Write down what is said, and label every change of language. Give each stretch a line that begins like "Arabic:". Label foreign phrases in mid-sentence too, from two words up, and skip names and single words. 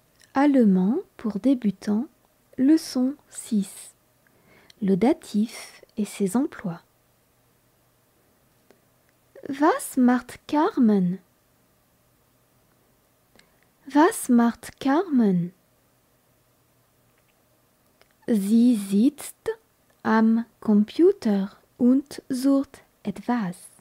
French: Allemand pour débutants, leçon 6. Le datif et ses emplois.
German: Was macht Carmen? Was macht Carmen? Sie sitzt am Computer und sucht etwas.